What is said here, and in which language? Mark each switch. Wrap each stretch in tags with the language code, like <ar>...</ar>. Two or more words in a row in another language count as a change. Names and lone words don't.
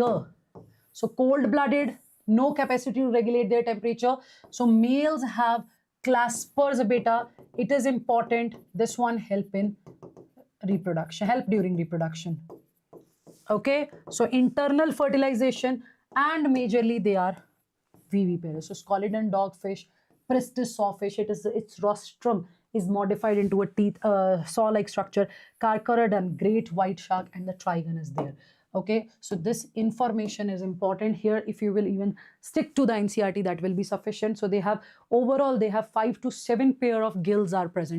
<en>So cold-blooded, no capacity to regulate their temperature. So males have claspers, beta. It is important. This one help in reproduction, help during reproduction. Okay. So internal fertilization, and majorly they are viviparous. So scalidon dogfish, Pristis sawfish, its rostrum is modified into a teeth saw-like structure. Carcharodon, great white shark, and the trigon is there. Okay, so this information is important here. If you will even stick to the NCERT, that will be sufficient. So they have, overall, they have 5 to 7 pair of gills are present.</en>